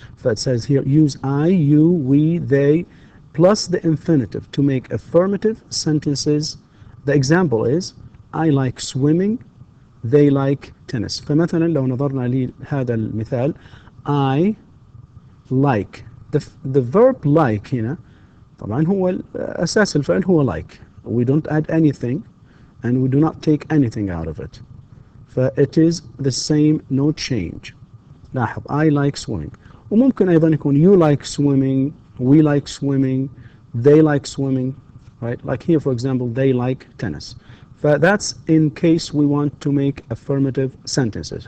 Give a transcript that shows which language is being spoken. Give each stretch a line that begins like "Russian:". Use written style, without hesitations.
English: It says here, use I, you, we, they plus the infinitive to make affirmative sentences. The example is I like swimming, they like tennis.
Arabic: فمثلا لو نظرنا لهذا المثال
English: I like, the verb like
Arabic: هنا طبعا هو أساس الفعل هو like.
English: We don't add anything and we do not take anything out of it. It is the same, no change. لاحظ I like swimming.
Arabic: وممكن أيضا يكون
English: you like swimming, we like swimming, they like swimming, right? Like here, for example, they like tennis. That's in case we want to make affirmative sentences.